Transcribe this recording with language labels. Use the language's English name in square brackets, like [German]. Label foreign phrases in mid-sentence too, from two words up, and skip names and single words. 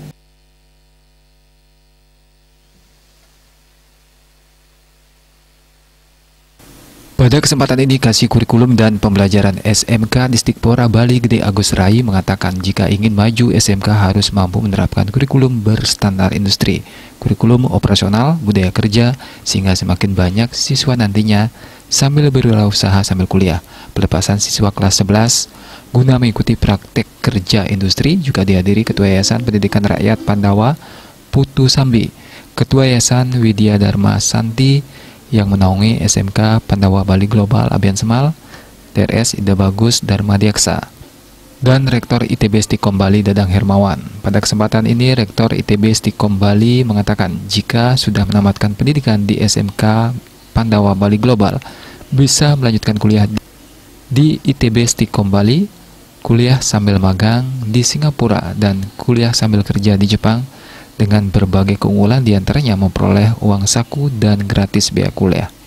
[Indonesian] Pada kesempatan ini, Kasih Kurikulum dan Pembelajaran SMK Distikpora Bali IGD Agus Rai mengatakan jika ingin maju, SMK harus mampu menerapkan kurikulum berstandar industri, kurikulum operasional, budaya kerja, sehingga semakin banyak siswa nantinya sambil berwirausaha sambil kuliah. Pelepasan siswa kelas 11 guna mengikuti praktek kerja industri juga dihadiri Ketua Yayasan Pendidikan Rakyat Pandawa Putu Sambi, Ketua Yayasan Widya Dharma Santi yang menaungi SMK Pandawa Bali Global Abian Semal, TRS Ida Bagus Dharma Diaksa, dan Rektor ITB Stikom Bali Dadang Hermawan. Pada kesempatan ini, Rektor ITB Stikom Bali mengatakan jika sudah menamatkan pendidikan di SMK Pandawa Bali Global, bisa melanjutkan kuliah di ITB Stikom Bali, kuliah sambil magang di Singapura, dan kuliah sambil kerja di Jepang, dengan berbagai keunggulan diantaranya memperoleh uang saku dan gratis biaya kuliah.